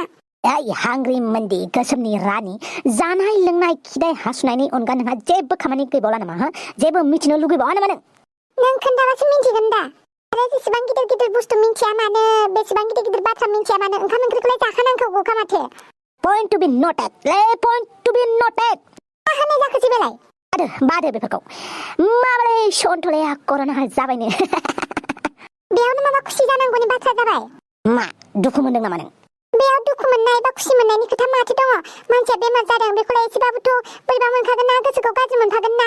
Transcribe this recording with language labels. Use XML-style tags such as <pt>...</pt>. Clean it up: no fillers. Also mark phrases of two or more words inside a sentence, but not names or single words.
<brx>हांग्रि मोनदि गोसोमनि रानि जानाय लोंनाय खिनाय हासुनायनि अनगा नोंहा जेबो खामानि गैबावला नामा जेबो मिथिनो लुगैबावा नामा नों खोन्थाबासो मिन्थिगोन दा आरो जेसेबां गिदिर बुस्थु मिन्थिया मानो बेसेबां गिदिर बाथ्रा मिन्थिया मानो ओंखाम ओंख्रिखौलाय जाखानांगौखा माथो</brx> <en>point to be noted</en> <brx>मा होनाय जाखो बेलाय बादो बेफोरखौ माबालै सन्थलाया कर'ना जाबायनो बेयावनो माबा खुसि जानांगौनि बाथ्रा जाबाय मा दुखु मोनदों नामा नों बेयाव दुखु मोननाय बा खुसि मोननायनि खोथा माथो दङ मानसिया बेमार जादों बेखौलाय एसेबाबोथ' बोरैबा मोनखागोन ना गोसोखौ गाज्रि मोनखागोन ना</brx>